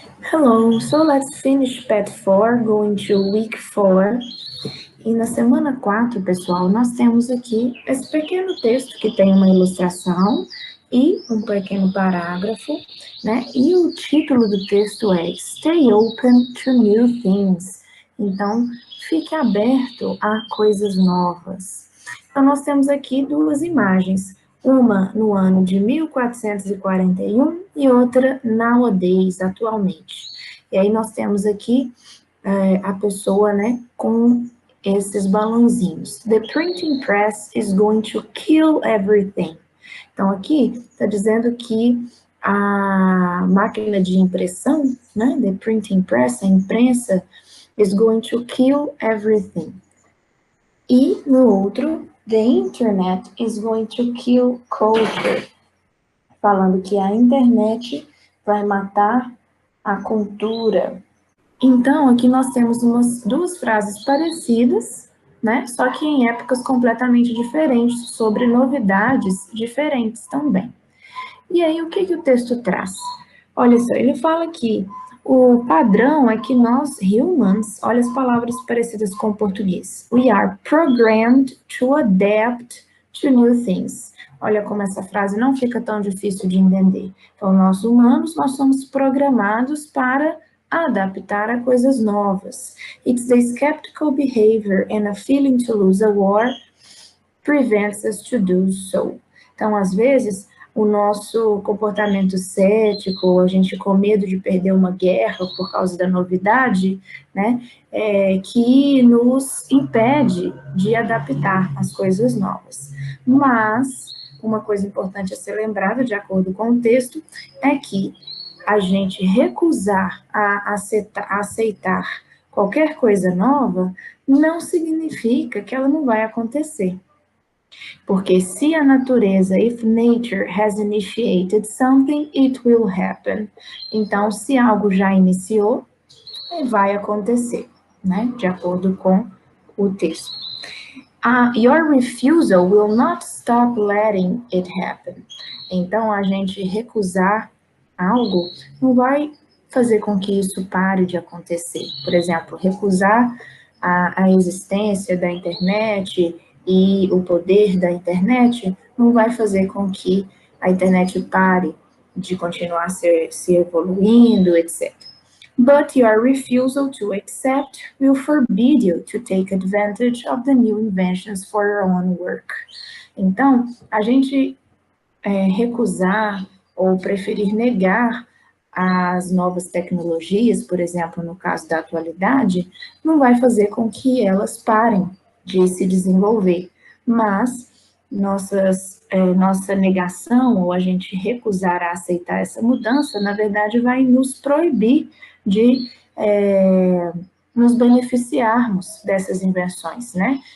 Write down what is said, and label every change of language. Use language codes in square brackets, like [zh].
[en] Hello, so let's finish Pet 4, going to week 4. [pt] E na semana 4, pessoal, nós temos aqui esse pequeno texto que tem uma ilustração e um pequeno parágrafo, né? E o título do texto é [en] Stay Open to New Things. [pt] Então, fique aberto a coisas novas. Então, nós temos aqui duas imagens. Uma no ano de 1441 e outra nowadays, atualmente. E aí nós temos aqui a pessoa, né, com esses balãozinhos. [en] The printing press is going to kill everything. [pt] Então aqui está dizendo que a máquina de impressão, né, [en] the printing press, [pt] a imprensa, [en] is going to kill everything. [pt] E no outro, [en] the internet is going to kill culture, [pt] falando que a internet vai matar a cultura. Então, aqui nós temos duas frases parecidas, né? Só que em épocas completamente diferentes, sobre novidades diferentes também. E aí, o que o texto traz? Olha só, ele fala que o padrão é que nós, humans, olha as palavras parecidas com o português. [en] We are programmed to adapt to new things. [pt] Olha como essa frase não fica tão difícil de entender. Então, nós humanos, nós somos programados para adaptar a coisas novas. [en] It's the skeptical behavior and a feeling to lose a war prevents us to do so. [pt] Então, às vezes, o nosso comportamento cético, a gente com medo de perder uma guerra por causa da novidade, né, que nos impede de adaptar as coisas novas. Mas, uma coisa importante a ser lembrada, de acordo com o texto, é que a gente recusar a aceitar qualquer coisa nova não significa que ela não vai acontecer. Porque se a natureza, [en] if nature has initiated something, it will happen. [pt] Então, se algo já iniciou, vai acontecer, né? De acordo com o texto. [en] Your refusal will not stop letting it happen. [pt] Então, a gente recusar algo não vai fazer com que isso pare de acontecer. Por exemplo, recusar a existência da internet e o poder da internet não vai fazer com que a internet pare de continuar se evoluindo, etc. [en] But your refusal to accept will forbid you to take advantage of the new inventions for your own work. [pt] Então, a gente recusar ou preferir negar as novas tecnologias, por exemplo, no caso da atualidade, não vai fazer com que elas parem de se desenvolver, mas nossa negação ou a gente recusar a aceitar essa mudança, na verdade, vai nos proibir de nos beneficiarmos dessas invenções, né?